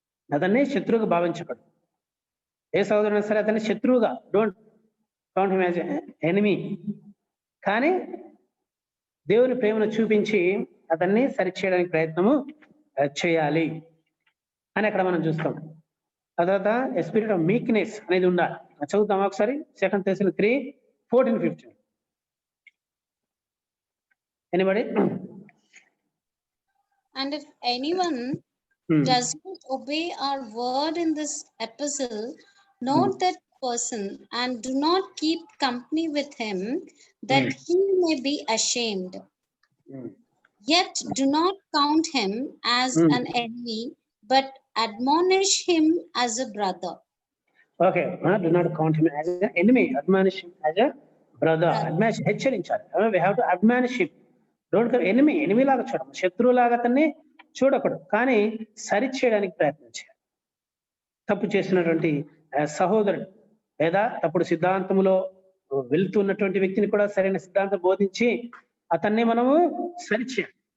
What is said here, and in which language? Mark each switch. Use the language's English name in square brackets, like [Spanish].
[Telugu] అతన్ని శత్రువుగా భావించకూడదు. ఏ సహోదరుడు సరే అతన్ని శత్రువుగా, [English] don't count him as enemy, [Telugu] కానీ దేవుని ప్రేమను చూపించి అతన్ని సరిచేయడానికి ప్రయత్నము చేయాలి అని అక్కడ మనం చూస్తాం. ఆ తర్వాత స్పిరిట్ ఆఫ్ మీక్నెస్ అనేది ఉండాలి. చదువుతాం ఒకసారి 2 Thessalonians 3:14-15. [English] Anybody? And if anyone does not obey our word in this epistle, note that person and do not keep company with him, that he may be ashamed. Yet do not count him as an enemy, but admonish him as a brother. Okay, do not count him as an enemy, admonish him as a brother. [Telugu] Admonish, హెచ్చరించాలి. [English] We have to admonish him. Don't enemy [Telugu] లాగా చూడము, శత్రువు లాగా అతన్ని చూడకూడదు, కానీ సరిచేయడానికి ప్రయత్నం చేయాలి. తప్పు చేసినటువంటి సహోదరుడు లేదా తప్పుడు సిద్ధాంతంలో వెళ్తున్నటువంటి వ్యక్తిని కూడా సరైన సిద్ధాంతం బోధించి అతన్ని మనము సరిచేయాలి.